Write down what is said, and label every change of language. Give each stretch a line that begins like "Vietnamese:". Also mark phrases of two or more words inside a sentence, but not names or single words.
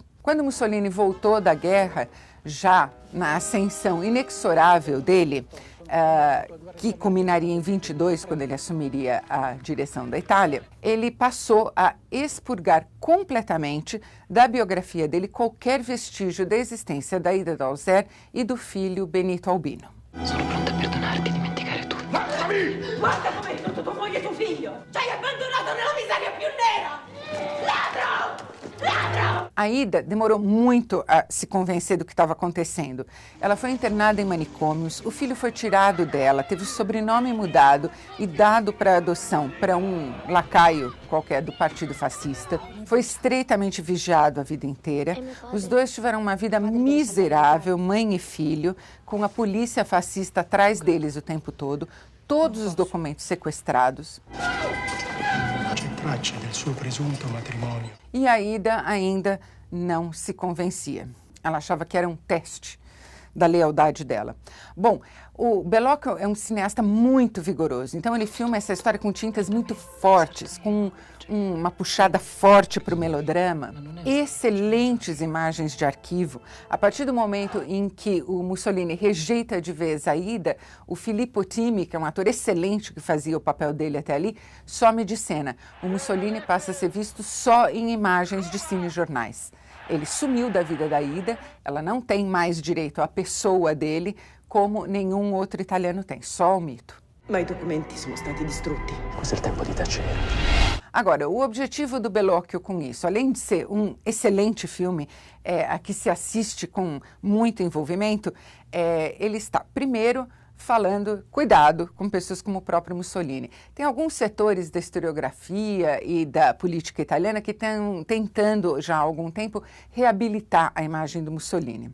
Portuguese: Quando Mussolini voltou da guerra, já na ascensão inexorável dele, que culminaria em 22, quando ele assumiria a direção da Itália, ele passou a expurgar completamente da biografia dele qualquer vestígio da existência da Ida Dausser e do filho Benito Albino.
Italian: Sono pronta a perdonarti e dimenticare tutto. Guarda come hai fatto tua moglie e tuo figlio! Ci hai abbandonato nella miseria più nera! Ladro! Ladro!
Portuguese: A Ida demorou muito a se convencer do que estava acontecendo. Ela foi internada em manicômios, o filho foi tirado dela, teve o sobrenome mudado e dado para adoção para um lacaio qualquer do Partido Fascista. Foi estreitamente vigiado a vida inteira. Os dois tiveram uma vida miserável, mãe e filho, com a polícia fascista atrás deles o tempo todo, todos os documentos sequestrados.
Italian: Del suo presunto matrimonio.
Portuguese: E a Ida ainda não se convencia. Ela achava que era um teste da lealdade dela. Bom, o Bellocchio é um cineasta muito vigoroso, então ele filma essa história com tintas muito fortes, com uma puxada forte para o melodrama, excelentes imagens de arquivo. A partir do momento em que o Mussolini rejeita de vez a Ida, o Filippo Timi, que é um ator excelente que fazia o papel dele até ali, some de cena. O Mussolini passa a ser visto só em imagens de cinejornais. Ele sumiu da vida da Ida, ela não tem mais direito à pessoa dele, como nenhum outro italiano tem, só o mito.
Italian: Ma i documenti sono stati distrutti. Questo è il tempo di tacere.
Portuguese: Agora, o objetivo do Bellocchio com isso, além de ser um excelente filme, a que se assiste com muito envolvimento, ele está, primeiro, falando, cuidado com pessoas como o próprio Mussolini. Tem alguns setores da historiografia e da política italiana que estão tentando, já há algum tempo, reabilitar a imagem do Mussolini.